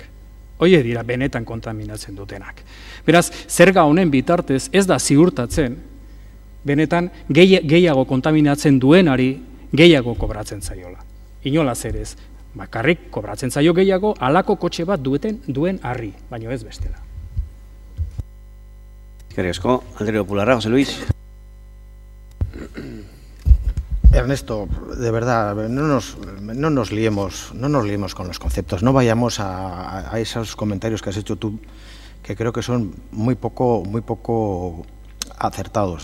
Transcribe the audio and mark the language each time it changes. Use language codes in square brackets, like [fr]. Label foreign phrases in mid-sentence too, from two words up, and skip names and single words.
[eu] Hoie dira benetan kontaminatzen dutenak. Beraz, zerga honen bitartez ez da ziurtatzen, benetan gehiago kontaminatzen duenari gehiago kobratzen zaiola. Inolaz ere ez, bakarrik kobratzen zaio gehiago halako kotxe bat duen harri, baino ez bestela. Eskerrik asko, Alderdi Popularra, Jose Luis. [es] Ernesto, de verdad, no nos liemos con los conceptos, no vayamos a esos comentarios que has hecho tú que creo que son muy poco acertados.